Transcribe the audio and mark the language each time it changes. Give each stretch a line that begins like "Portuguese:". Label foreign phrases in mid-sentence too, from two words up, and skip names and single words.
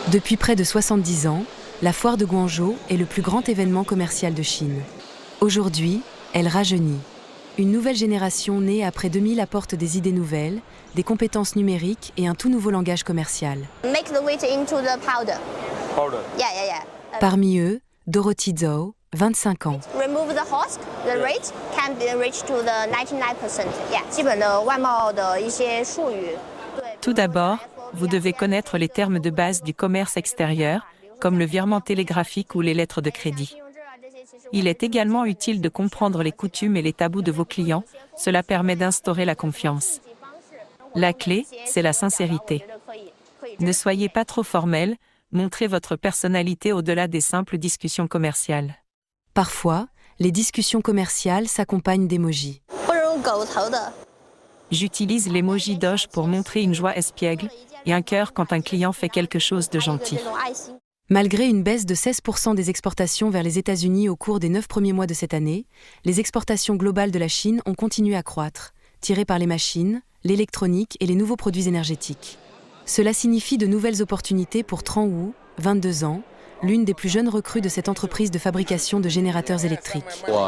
French: Depuis près de 70 ans, la foire de Guangzhou est le plus grand événement commercial de Chine. Aujourd'hui, elle rajeunit. Une nouvelle génération née après 2000 apporte des idées nouvelles, des compétences numériques et un tout nouveau langage commercial.
English: Make the wheat into the powder. Powder. Yeah.
French: Parmi eux, Dorothy Zhou, 25 ans.
English: Remove the husk, the rate can be reached to the 99%. Yeah.
Chinese: 基本的外贸的一些术语。
French: Tout d'abord, vous devez connaître les termes de base du commerce extérieur, comme le virement télégraphique ou les lettres de crédit. Il est également utile de comprendre les coutumes et les tabous de vos clients, cela permet d'instaurer la confiance. La clé, c'est la sincérité. Ne soyez pas trop formel, montrez votre personnalité au-delà des simples discussions commerciales. Parfois, les discussions commerciales s'accompagnent d'émojis.
Chinese: 不如狗头的。
French: J'utilise l'emoji Doge pour montrer une joie espiègle et un cœur quand un client fait quelque chose de gentil.
Chinese: 这种爱心。
French: Malgré une baisse de 16% des exportations vers les États-Unis au cours des 9 premiers mois de cette année, les exportations globales de la Chine ont continué à croître, tirées par les machines, l'électronique et les nouveaux produits énergétiques. Cela signifie de nouvelles opportunités pour Tran Wu, 22 ans, l'une des plus jeunes recrues de cette entreprise de fabrication de générateurs électriques.